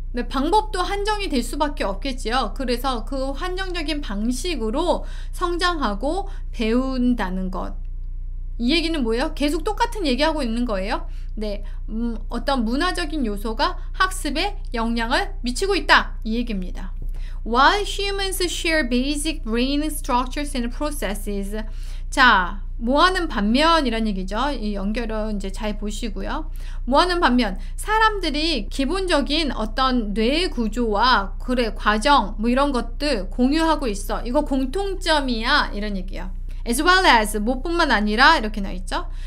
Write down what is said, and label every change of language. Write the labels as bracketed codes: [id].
[ko] 네, 방법도 한정이 될 수밖에 없겠지요. 그래서 그 한정적인 방식으로 성장하고 배운다는 것. 이 얘기는 뭐예요? 계속 똑같은 얘기하고 있는 거예요. 네, 어떤 문화적인 요소가 학습에 영향을 미치고 있다, 이 얘기입니다. [en] While humans share basic brain structures and processes. [ko] 자, 뭐하는 반면이란 얘기죠. 이 연결은 이제 잘 보시고요. 뭐하는 반면 사람들이 기본적인 어떤 뇌 구조와 그래 과정 뭐 이런 것들 공유하고 있어. 이거 공통점이야, 이런 얘기예요. [en] As well as, [ko] 뭐뿐만 아니라 이렇게 나와 있죠.